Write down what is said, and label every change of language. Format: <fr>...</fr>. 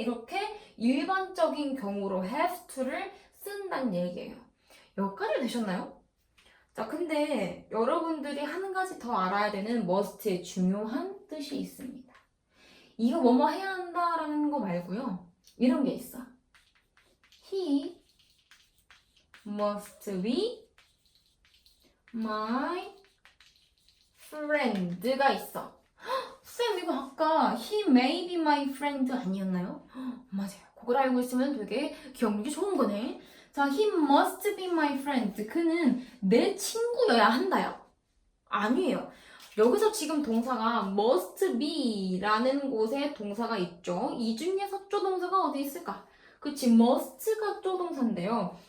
<ko>이렇게 일반적인 경우로 have to를 쓴다는 얘기예요. 여기까지 되셨나요? 자, 근데 여러분들이 한 가지 더 알아야 되는 must의 중요한 뜻이 있습니다. 이거 뭐뭐 해야 한다라는 거 말고요. 이런 게 있어.</ko> <en>He must be my friend</en> <ko>가 있어. 쌤, 이거 아까</ko> <en>he may be my friend</en> <ko>아니었나요? 맞아요. 그걸 알고 있으면 되게 기억력이 좋은 거네.</ko> <en>자, he must be my friend.</en> <ko>그는 내 친구여야 한다요. 아니에요. 여기서 지금 동사가 must be 라는 곳에 동사가 있죠. 이 중에서 조동사가 어디 있을까? 그치, must가 조동사인데요.</ko>